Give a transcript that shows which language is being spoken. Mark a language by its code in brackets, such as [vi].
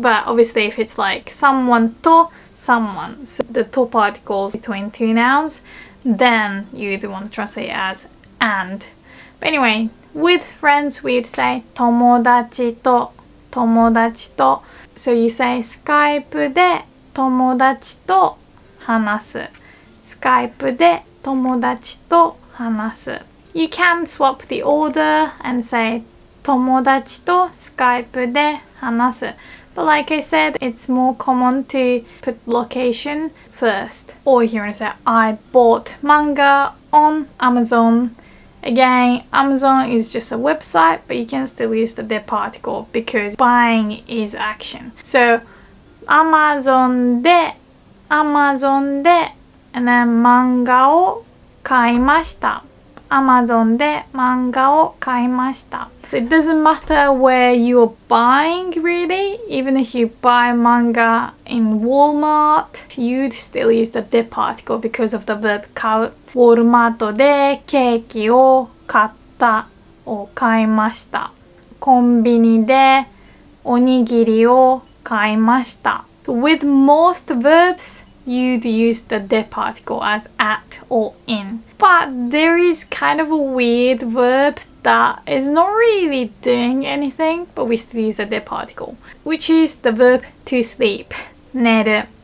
[en] But obviously if it's like someone to someone, so the to particles between two nouns, then you'd want to translate as and. But anyway, with friends we'd say 友達と、友達と. [ja] So you say Skype で友達と話す。 Skype で友達と話す。 [en] You can swap the order and say [ja] 友達と Skype で話す. [en] But like I said, it's more common to put location first. Or if you want to say I bought manga on Amazon. Again, Amazon is just a website, but you can still use the de particle because buying is action. [ja] So Amazon で Amazon で [en] and then [ja] 漫画を買いました。 Amazon で漫画を買いました。 [en] It doesn't matter where you're buying really. Even if you buy manga in Walmart, you'd still use the de particle because of the verb 買う。 [ja] Walmart でケーキを買ったを買いました。コンビニでおにぎりを買いました。 [en] So with most verbs, you'd use the de particle as at or in. But there is kind of a weird verb that is not really doing anything, but we still use the de particle, which is the verb to sleep, 寝る.